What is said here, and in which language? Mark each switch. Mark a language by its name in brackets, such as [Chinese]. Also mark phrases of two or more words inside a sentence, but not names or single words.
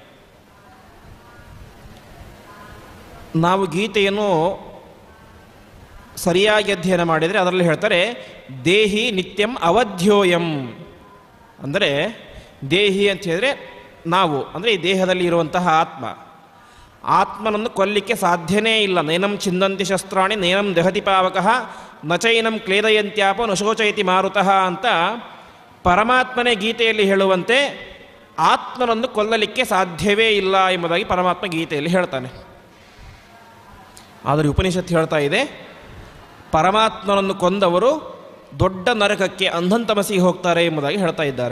[Kannada] ನಾವು ಗೀತೆಯನ್ನು ಸರಿಯಾಗಿ ಅಧ್ಯಯನ ಮಾಡಿದರೆ ಅದರಲ್ಲಿ ಹೇಳ್ತಾರೆ, [Sanskrit] ದೇಹಿ ನಿತ್ಯಂ ಅವಧ್ಯೋಯಂ. [Kannada] ಅಂದರೆ ದೇಹಿ ಅಂತ ಹೇಳಿದರೆ ನಾವು, ಅಂದರೆ ಈ ದೇಹದಲ್ಲಿ ಇರುವಂತಹ ಆತ್ಮ. ಆತ್ಮನನ್ನು ಕೊಲ್ಲಿಕ್ಕೆ ಸಾಧ್ಯನೇ ಇಲ್ಲ. [Sanskrit] ನೈನಂ ಚಿಂದಂತಿ ಶಸ್ತ್ರಾಣಿ ನೈನಂ ದಹತಿ ಪಾವಕಃ ನಚೈನಂ ಕ್ಲೇದಯಂತ್ಯಾಪ ನಶೋಚಯತಿ ಮಾರುತಃ [Kannada] ಅಂತ ಪರಮಾತ್ಮನೇ ಗೀತೆಯಲ್ಲಿ ಹೇಳುವಂತೆ ಆತ್ಮನನ್ನು ಕೊಲ್ಲಲಿಕ್ಕೆ ಸಾಧ್ಯವೇ ಇಲ್ಲ ಎಂಬುದಾಗಿ ಪರಮಾತ್ಮ ಗೀತೆಯಲ್ಲಿ ಹೇಳ್ತಾನೆ. ಆದರೆ ಉಪನಿಷತ್ತು ಹೇಳ್ತಾ ಇದೆ, ಪರಮಾತ್ಮನನ್ನು ಕೊಂದವರು ದೊಡ್ಡ ನರಕಕ್ಕೆ ಅಂಧಂತಮಸಿಗೆ ಹೋಗ್ತಾರೆ ಎಂಬುದಾಗಿ ಹೇಳ್ತಾ ಇದ್ದಾರೆ.